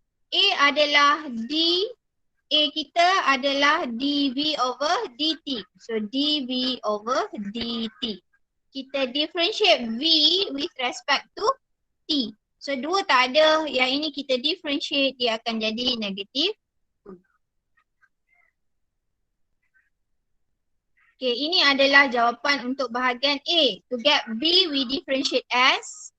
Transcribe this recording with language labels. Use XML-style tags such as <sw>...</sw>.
<ms>A adalah D, A kita adalah dV over dt.</ms> <en>So dV over dt. Kita differentiate V with respect to T.</en> <ms>So dua tak ada, yang ini kita differentiate, dia akan jadi negatif. Okay, ini adalah jawapan untuk bahagian A.</ms> <en>To get B, we differentiate S.</en>